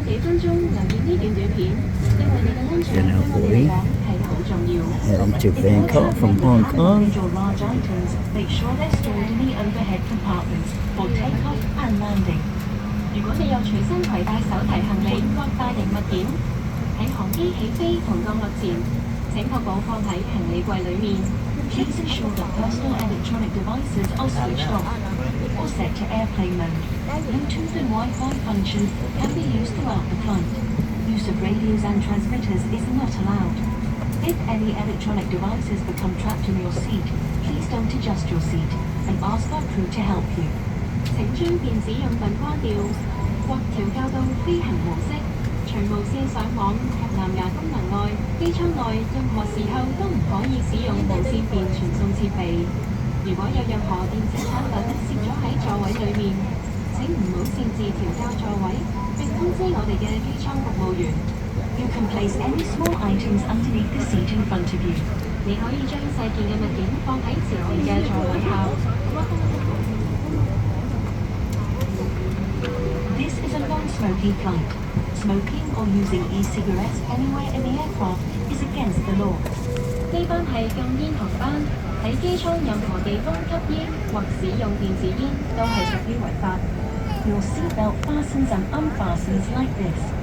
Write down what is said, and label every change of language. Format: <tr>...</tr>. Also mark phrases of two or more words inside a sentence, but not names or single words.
<yue>分鐘留意呢段短片，因為你嘅安全對我哋嚟講係好重要。</yue> <en>Heading to Bangkok from Hong Kong. Large items, make sure they're stored in the overhead compartments for takeoff and landing.</en> <yue>如果你有隨身攜帶手提行李或大型物件，喺航機起飛同降落前，請確保放喺行李櫃裡面。</yue> <en>Please ensure that personal electronic devices are switched off or set to airplane mode. Bluetooth and Wi-Fi functions can be used throughout the flight. Use of radios and transmitters is not allowed. If any electronic devices become trapped in your seat, please don't adjust your seat and ask our crew to help you.</en> <yue>請將電子用品關掉，或調校到飛行模式。除無線上網及藍牙功能外，機艙內任何時候都唔可以使用無線電傳送設備。如果有任何電子產品攝咗喺座位裡面，請唔好擅自調校座位，並通知我哋嘅機艙服務員。</yue> <en>You can place any small items underneath the seat in front of you.</en> <yue>你可以將細件嘅物件放喺前面嘅座位下。</yue> <en>This is a non-smoking flight. Smoking or using e-cigarettes anywhere in the aircraft is against the law.</en> <yue>呢班係禁煙航班，喺機艙任何地方吸煙或使用電子煙都係屬於違法。</yue> <en>Your seatbelt fastens and unfastens like this.</en>